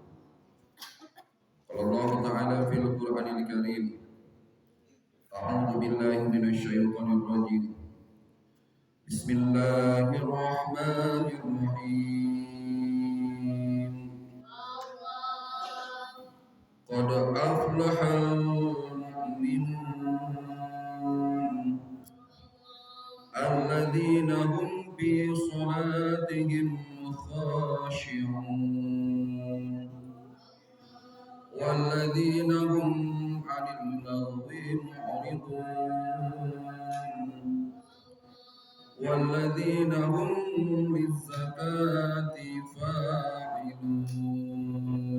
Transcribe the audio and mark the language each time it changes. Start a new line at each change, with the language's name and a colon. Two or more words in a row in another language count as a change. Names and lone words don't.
Arabic: قال الله تعالى في القرآن الكريم أعوذ بالله من الشيطان الرجيم. Bismillahirrahmanirrahim. قد أفلح المؤمنون الذين هم في صلاتهم خاشعون والذين هم عن اللغو معرضون والذين هم للزكاة فاعلون.